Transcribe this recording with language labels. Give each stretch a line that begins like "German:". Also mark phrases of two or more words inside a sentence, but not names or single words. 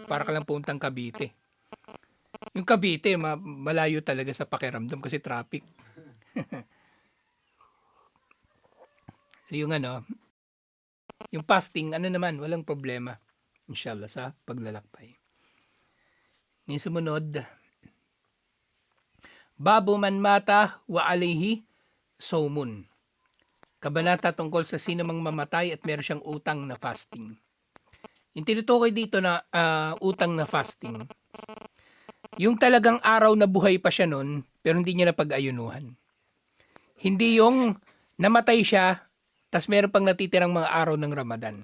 Filipino: Para ka lang puntang Cavite. Yung Cavite, malayo talaga sa pakiramdam kasi traffic. Yung yung fasting, naman, walang problema. Inshallah, sa paglalakbay. Yung sumunod,
Arabic: باب من مات وعليه صوم.
Filipino: Kabanata tungkol sa sino mang mamatay at meron siyang utang na fasting. Yung tinutukoy dito na utang na fasting, yung talagang araw na buhay pa siya nun, pero hindi niya napag-ayunuhan. Hindi yung namatay siya, tas meron pang natitirang mga araw ng Ramadan.